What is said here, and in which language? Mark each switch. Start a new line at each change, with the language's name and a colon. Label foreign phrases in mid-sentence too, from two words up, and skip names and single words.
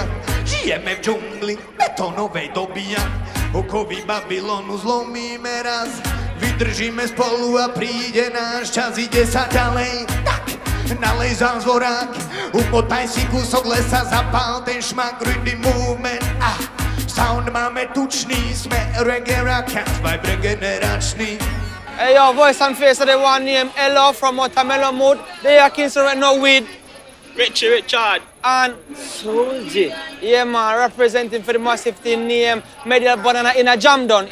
Slovak: Žijeme v džungli, betónovej dobia. Okovy Babylonu zlomíme raz. Vydržíme spolu a príde náš čas. Ide sa ďalej, tak nalej zázvorák. Umotaj si kúsok lesa, zapál ten šmak,
English: rhythm movement.
Slovak: Sound máme tučný, sme
English: reggae rockers,
Slovak: vibe regeneračný.
English: Hey yo, voice and face of the one named Ella from Watermelon Mood. They are Kingston right now with Richie Richard and Soulja. Yeah man, representing for the massive team named Medial Banana in a jam done.